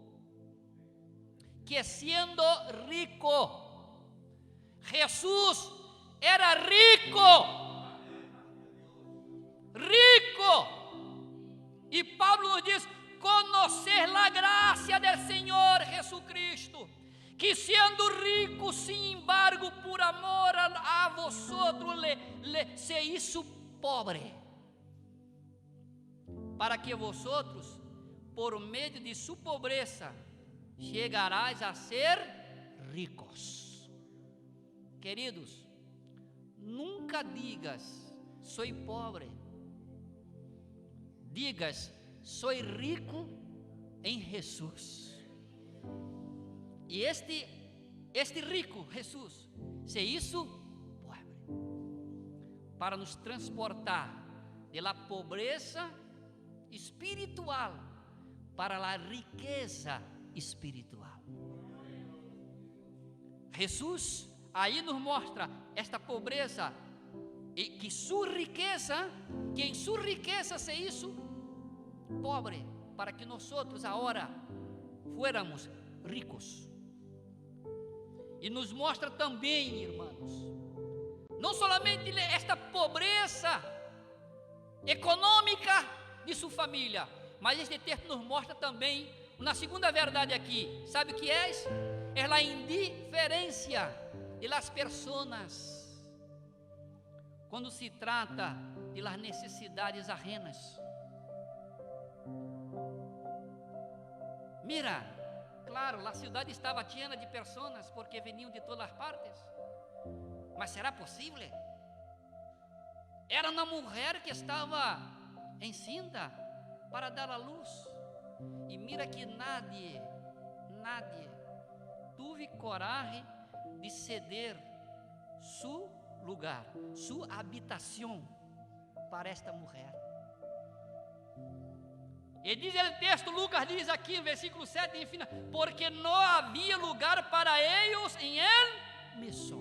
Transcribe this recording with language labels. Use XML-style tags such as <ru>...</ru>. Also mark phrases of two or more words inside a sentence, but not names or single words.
<pt>Jesus era rico, e Pablo nos diz: conhecer a graça do Senhor Jesucristo, que sendo rico,</pt> <es>sin embargo, por amor a vosotros, se hizo pobre, para que vosotros,</es> <pt>por meio de sua pobreza, chegarás a ser ricos. Queridos, nunca digas sou pobre, digas sou rico em Jesus. E este rico Jesus</pt> <es>se hizo pobre</es> <pt>para nos transportar</pt> <es>de la pobreza espiritual</es> <pt>para a riqueza espiritual. Jesus aí nos mostra esta pobreza e que em sua riqueza</pt> <es>se hizo pobre</es> <pt>para que nós agora fuéramos ricos. E nos mostra também, irmãos, não somente esta pobreza econômica de sua família, mas este texto nos mostra também uma segunda verdade aqui. Sabe o que é? É a indiferença</pt> <es>de las personas</es> <pt>quando se trata de las necessidades ajenas.</pt> <es>Mira, claro,</es> <pt>a cidade estava cheia de pessoas porque veniam de todas as partes, mas será possível? Era uma mulher que estava encinta para dar a luz, e</pt> <es>mira que nadie</es> <pt>teve coragem de ceder seu lugar, sua habitação para esta mulher. E diz o texto, Lucas diz aqui, versículo 7, enfim, porque não havia lugar para eles em</pt> <es>el mesón.</es>